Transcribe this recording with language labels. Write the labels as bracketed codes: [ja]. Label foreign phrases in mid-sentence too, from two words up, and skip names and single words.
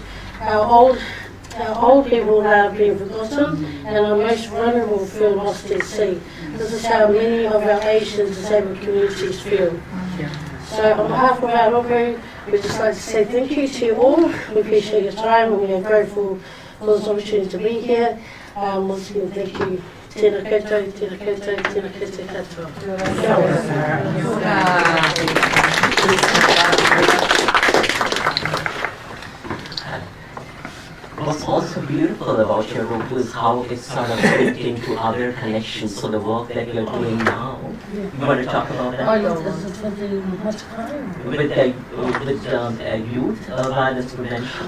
[en] Our old people are being forgotten and our most vulnerable feel lost at sea. This is how many of our aged and disabled communities feel. So on behalf of our rōpū, we'd just like to say thank you to you all. We appreciate your time and we are grateful for this opportunity to be here. Once again, thank you. [mi] Tēnā koutou, tēnā koutou, tēnā koutou katoa. [en] What's also beautiful about your role is how it's sort of fit into other connections, so the work that you're doing now. You want to talk about that? With youth violence prevention?